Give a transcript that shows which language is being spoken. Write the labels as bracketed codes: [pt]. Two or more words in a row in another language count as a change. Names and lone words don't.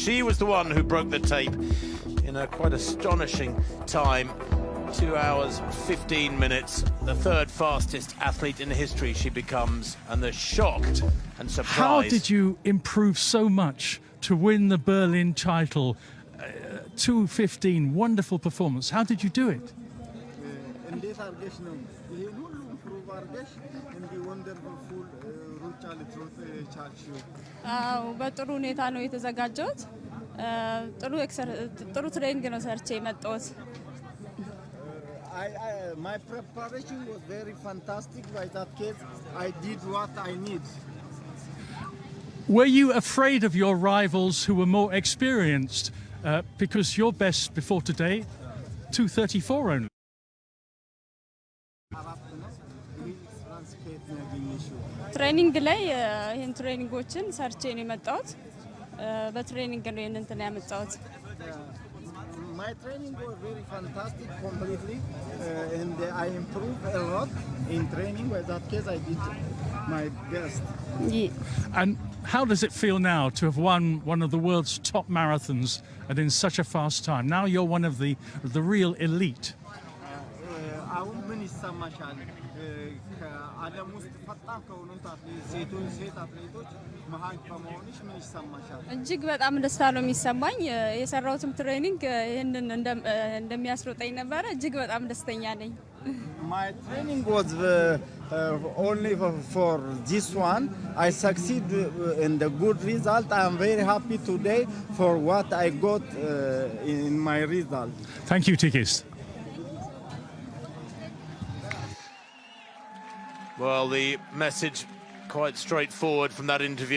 [en] She was the one who broke the tape in a quite astonishing time, 2 hours 15 minutes. The third fastest athlete in history she becomes, and the shock and surprise. How did you improve so much to win the Berlin title? 2:15, wonderful performance. How did you do it? [am] በጥሩ ሁኔታ ነው የተዘጋጀሁት። ጥሩ ትሬኒንግ ነው ሰርቼ የመጣሁት። [en] My preparation was very fantastic. By that case, I did what I need. Were you afraid of your rivals who were more experienced? Because your best before today, 2:34 only. [am] ትሬኒንግ ላይ ይሄን ትሬኒንጎችን ሰርቼ ነው የመጣሁት። በትሬኒንግ ነው ይሄን እንትን ያመጣሁት። [en] My training was very fantastic completely, and I improved a lot in training. By that case, I did my best. Yeah. And how does it feel now to have won one of the world's top marathons and in such a fast time? Now you're one of the real elite. [am] አሁን ምን ይሰማሻል? ከዓለም ውስጥ ፈጣን ከሆኑት ሴት አትሌቶች መሀል በመሆንሽ ምን ይሰማሻል? እጅግ በጣም ደስታ ነው የሚሰማኝ። የሰራሁትም ትሬኒንግ ይሄንን እንደሚያስሮጠኝ ነበረ። እጅግ በጣም ደስተኛ ነኝ። [en] My training was only for this one. I succeed in the good result. I am very happy today for what I got in my result. Thank you, Tigist. Well, the message quite straightforward from that interview.